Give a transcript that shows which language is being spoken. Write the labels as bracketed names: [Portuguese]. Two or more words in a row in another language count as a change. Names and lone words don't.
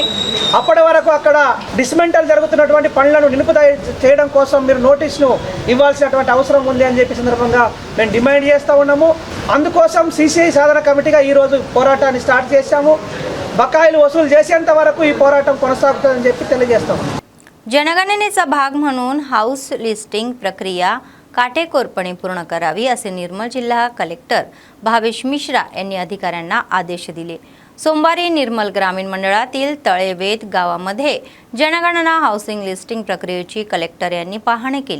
[Telugu] అప్పటి వరకు అక్కడ డిస్మెంటల్ జరుగుతున్నటువంటి పనులను నిలుపుదల చేయడం కోసం మీరు నోటీసును ఇవ్వాల్సినటువంటి అవసరం ఉంది అని చెప్పి సందర్భంగా మేము డిమాండ్ చేస్తూ ఉన్నాము. అందుకోసం సీసీఐ సాధన కమిటీగా ఈరోజు పోరాటాన్ని స్టార్ట్ చేశాము. బకాయిలు वसूल చేసేంత వరకు ఈ పోరాటం కొనసాగుతుందని చెప్పి తెలియజేస్తాం. [Marathi] जनगणनेचा भाग म्हणून [English] house listing [Marathi] प्रक्रिया काटेकोरपणे पूर्ण करावी असे निर्मल जिल्हा कलेक्टर भावेश मिश्रा यांनी अधिकाऱ्यांना आदेश दिले. सोमवारी निर्मल ग्रामीण मंडळातील तळेवेद गावामध्ये जनगणना [English] housing listing [Marathi] प्रक्रियेची कलेक्टर यांनी पाहणी केली.